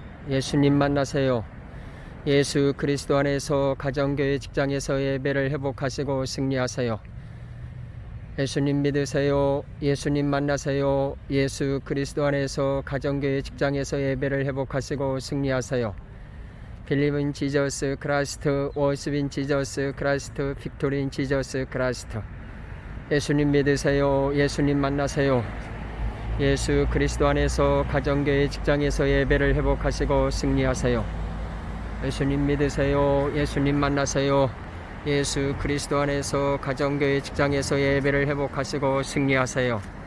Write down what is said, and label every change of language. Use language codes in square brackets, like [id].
[ko] 예수님 만나세요. 예수 그리스도 안에서 가정교회 직장에서 예배를 회복하시고 승리하세요. 예수님 믿으세요. 예수님 만나세요. 예수 그리스도 안에서 가정교회 직장에서 예배를 회복하시고 승리하세요. [en] Believe in Jesus Christ, worship in Jesus Christ, victory in Jesus Christ. [ko] 예수님 믿으세요. 예수님 만나세요. 예수 그리스도 안에서 가정교회 직장에서 예배를 회복하시고 승리하세요. 예수님 믿으세요. 예수님 만나세요. 예수 그리스도 안에서 가정교회 직장에서 예배를 회복하시고 승리하세요.